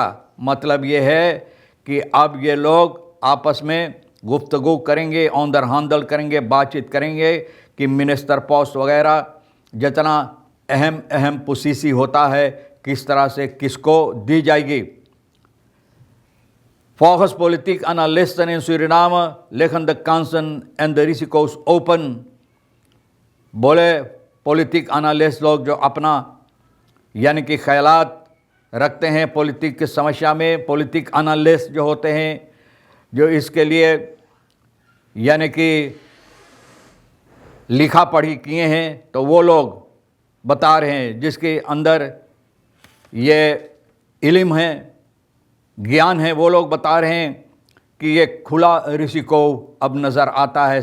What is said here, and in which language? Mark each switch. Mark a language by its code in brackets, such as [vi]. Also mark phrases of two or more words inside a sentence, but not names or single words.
[hi] मतलब ये है कि अब ये लोग आपस में गुफ्तगू करेंगे, ऑन द हैंडल करेंगे, बातचीत करेंगे कि [en] minister post [hi] वगैरह जितना अहम पोजीशन होता है किस तरह से किसको दी जाएगी। [nl] Volkspolitiek analisten in Suriname leggen de kansen en de risico's open. [hi] बोले [en] politic analyst [hi] लोग जो अपना यानी कि ख्यालात रखते हैं पॉलिटिक की समस्या में, [en] politic analyst [hi] जो होते हैं जो इसके लिए यानी कि लिखा पढ़ी किए हैं, तो वो लोग बता रहे हैं जिसके अंदर ये इल्म है, ज्ञान है, वो लोग बता रहे हैं कि ये खुला रिसिको अब नज़र आता है।